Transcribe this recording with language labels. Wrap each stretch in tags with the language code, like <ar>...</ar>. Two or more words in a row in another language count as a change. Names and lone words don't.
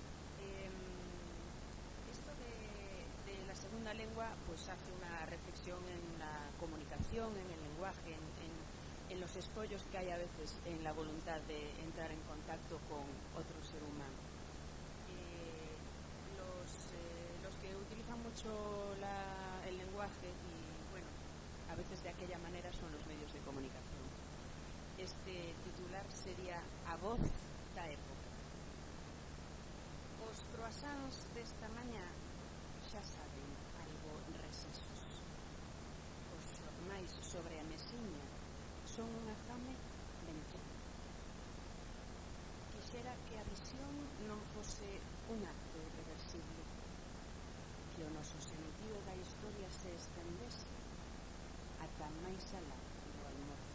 <es>Esto de la segunda lengua pues hace una reflexión en la comunicación, en el lenguaje, en los escollos que hay a veces en la voluntad de entrar en contacto con otro ser humano. Los que utilizan mucho el lenguaje y, bueno, a veces de aquella manera son los medios de comunicación.</es> <gl>Este titular sería A voz da época. Os croissants desta mañá xa saben algo recesos. Os xornais sobre a mesiña son unha fame vencida. Quixera que a visión non fose un acto irreversible, que o noso sentido da historia se estendese ata máis alá do almorzo.</gl>